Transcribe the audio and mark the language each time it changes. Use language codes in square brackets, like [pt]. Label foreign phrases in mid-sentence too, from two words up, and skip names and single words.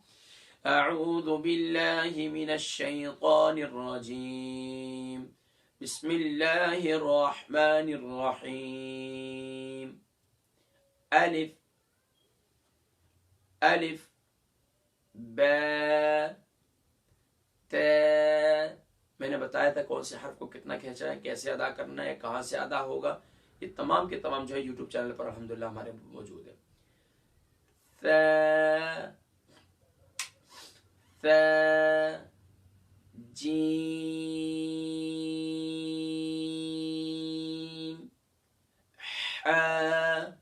[ar] اعوذ باللہ من الشیطان الرجیم, بسم اللہ الرحمن الرحیم. الف الف با تا. [ur] میں نے بتایا تھا کون سے حرف کو کتنا کھینچنا ہے, کیسے ادا کرنا ہے, کہاں سے ادا ہوگا, یہ تمام کے تمام جو ہے یوٹیوب چینل پر الحمدللہ ہمارے موجود ہے. [ar] ثا ثا جیم حا